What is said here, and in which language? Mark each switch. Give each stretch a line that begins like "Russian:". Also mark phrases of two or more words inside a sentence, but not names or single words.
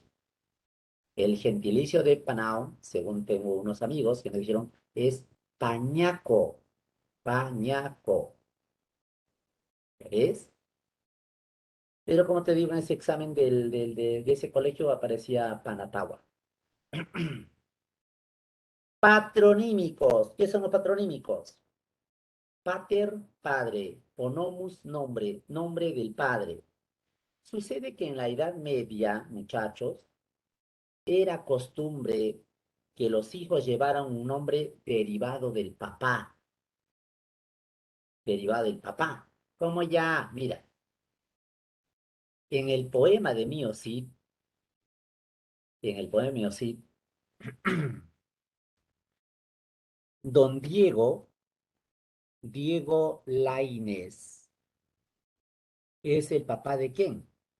Spanish: El gentilicio de Panao, según tengo unos amigos que me dijeron, es pañaco, pañaco. ¿Ves? Pero como te digo, en ese examen de ese colegio aparecía Panatawa. Patronímicos. ¿Qué son los patronímicos? Pater, padre. Onomus, nombre. Nombre del padre. Sucede que en la Edad Media, muchachos, era costumbre que los hijos llevaran un nombre derivado del papá. Derivado del papá. Como ya, mira, en el poema de Mio Cid, en el poema de Mio Cid, don Diego, Diego Laínez, ¿es el papá de quién?